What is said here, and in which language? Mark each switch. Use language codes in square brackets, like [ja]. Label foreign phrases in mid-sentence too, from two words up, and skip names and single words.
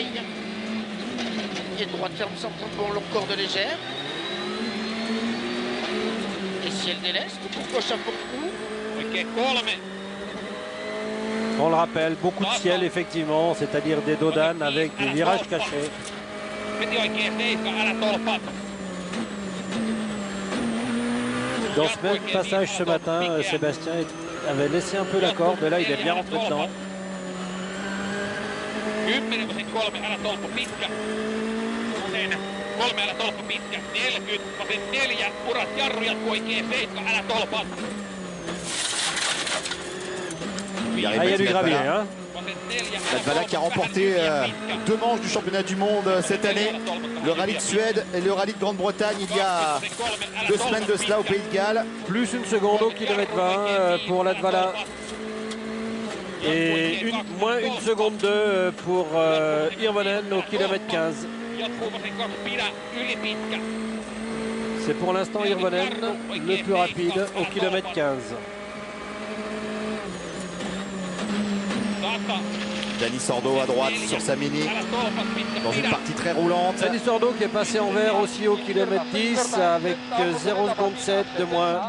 [fr] Et droite ferme 130 bon, long, corde légère. Et ciel déleste pour gauche à fond coup. [fi] Oikein 3. [fr] On le rappelle, beaucoup de ciel effectivement, c'est-à-dire des dodanes avec des virages cachés. [fi] Veti oikein 7, älä tolpat. [fr] Dans ce même passage ce matin, Sébastien avait laissé un peu la corde, mais là il est bien rentré dedans. [fi] 10, vasen 3, älä tolppa pitkä. Vasen 3, älä tolppa pitkä. 40, vasen 4, urat jarru jatkuu oikein 7, älä tolpat. [fr] Ah, il y a du gravier, hein. [fi] Vasen 4, [fr] Latvala qui a remporté 2 manches du championnat du monde cette année. Le rallye de Suède et le rallye de Grande-Bretagne il y a 2 semaines de cela au Pays de Galles. Plus une seconde au kilomètre 20 pour Latvala. Et moins une seconde 2 pour Hirvonen au kilomètre 15. [fi] Jatkuu vasen 2, pidä yli pitkä. [fr] C'est pour l'instant Hirvonen le plus rapide au kilomètre 15. 100. Dani Sordo à droite sur sa mini, dans une partie très roulante. Dani Sordo qui est passé en vert aussi au kilomètre 10 avec 0,7 secondes de moins.